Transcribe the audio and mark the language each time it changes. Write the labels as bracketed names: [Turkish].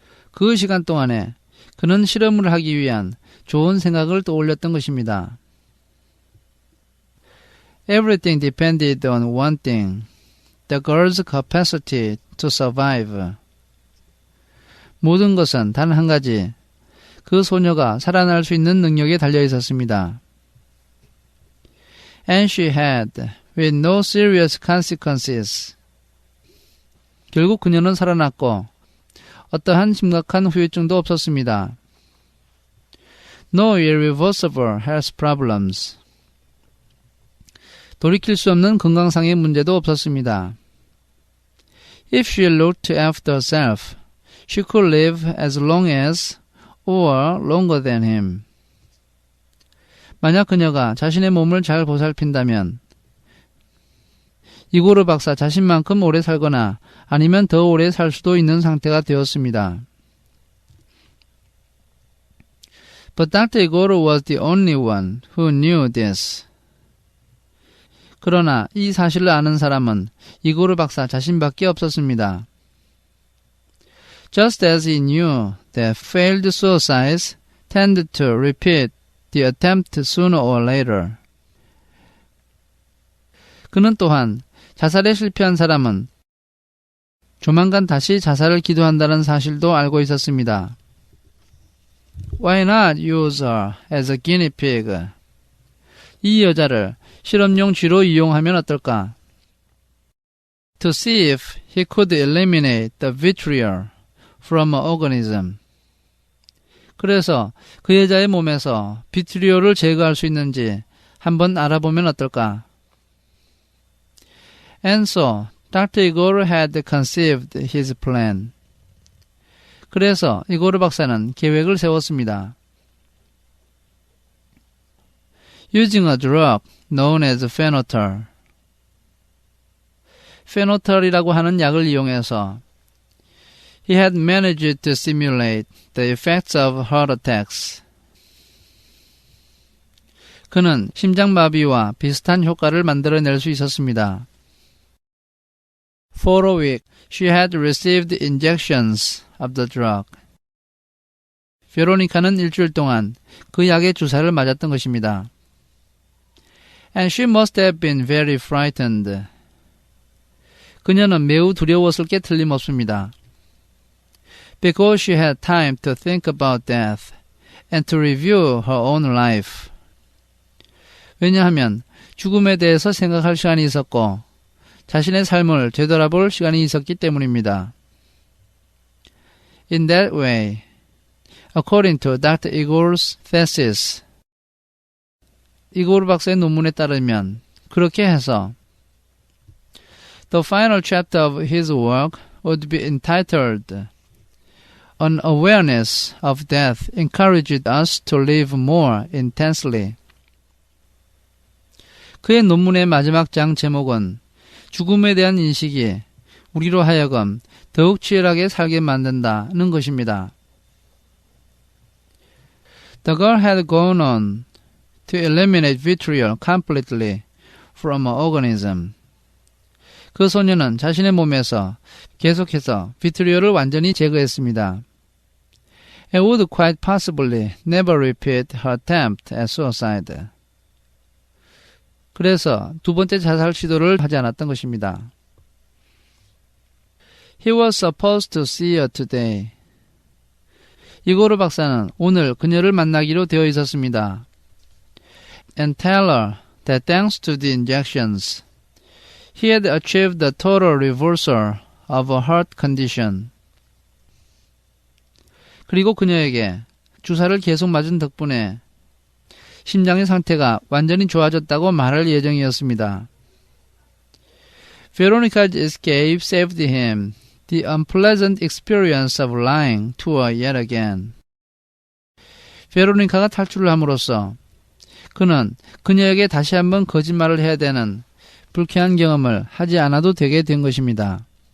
[Korean] 그 시간 동안에 그는 실험을 하기 위한 좋은 생각을 떠올렸던 것입니다. [English] Everything depended on one thing, the girl's capacity to survive. [Korean] 모든 것은 단 한 가지, 그 소녀가 살아날 수 있는 능력에 달려 있었습니다. [English] And she had, with no serious consequences. [Korean] 결국 그녀는 살아났고 어떠한 심각한 후유증도 없었습니다. [English] No irreversible health problems. [Korean] 돌이킬 수 없는 건강상의 문제도 없었습니다. [English] If she looked after herself, she could live as long as or longer than him. [Korean] 만약 그녀가 자신의 몸을 잘 보살핀다면 이고르 박사 자신만큼 오래 살거나 아니면 더 오래 살 수도 있는 상태가 되었습니다. [English] But Dr. Igor was the only one who knew this. [Korean] 그러나 이 사실을 아는 사람은 이고르 박사 자신밖에 없었습니다. [English] Just as he knew that failed suicides tended to repeat the attempt sooner or later. [Korean] 그는 또한 자살에 실패한 사람은 조만간 다시 자살을 기도한다는 사실도 알고 있었습니다. [English] Why not use her as a guinea pig? [Korean] 이 여자를 실험용 쥐로 이용하면 어떨까? [English] To see if he could eliminate the vitriol from an organism. [Korean] 그래서 그 여자의 몸에서 비트리올을 제거할 수 있는지 한번 알아보면 어떨까? [English] And so, Dr. Igor had conceived his plan. [Korean] 그래서 이고르 박사는 계획을 세웠습니다. [English] Using a drug known as phenotol. [Korean] 페노톨이라고 하는 약을 이용해서 [English] He had managed to simulate the effects of heart attacks. [Korean] 그는 심장마비와 비슷한 효과를 만들어낼 수 있었습니다. [English] For a week, she had received injections of the drug. [Korean] 베로니카는 일주일 동안 그 약의 주사를 맞았던 것입니다. [English] And she must have been very frightened. [Korean] 그녀는 매우 두려웠을 게 틀림없습니다. [English] Because she had time to think about death and to review her own life. [Korean] 왜냐하면 죽음에 대해서 생각할 시간이 있었고 자신의 삶을 되돌아볼 시간이 있었기 때문입니다. [English] In that way, according to Dr. Igor's thesis, 이고르 박사의 논문에 따르면 그렇게 해서 The final chapter of his work would be entitled An Awareness of Death Encouraged Us to Live More Intensely. [Korean] 그의 논문의 마지막 장 제목은 죽음에 대한 인식이 우리로 하여금 더욱 치열하게 살게 만든다는 것입니다. [English] The girl had gone on to eliminate vitriol completely from her organism. [Korean] 그 소녀는 자신의 몸에서 계속해서 비트리올을 완전히 제거했습니다. [English] And would quite possibly never repeat her attempt at suicide. [Korean] 그래서 두 번째 자살 시도를 하지 않았던 것입니다. [English] He was supposed to see her today. [Korean] 이고르 박사는 오늘 그녀를 만나기로 되어 있었습니다. [English] And tell her that thanks to the injections, he had achieved a total reversal of her heart condition. [Korean] 그리고 그녀에게 주사를 계속 맞은 덕분에 심장의 상태가 완전히 좋아졌다고 말할 예정이었습니다. [English] Veronica's escape saved him the unpleasant experience of lying to her yet again. [Korean] 베로니카가 탈출을 함으로써 그는 그녀에게 다시 한번 거짓말을 해야 되는 불쾌한 경험을 하지 않아도 되게 된 것입니다.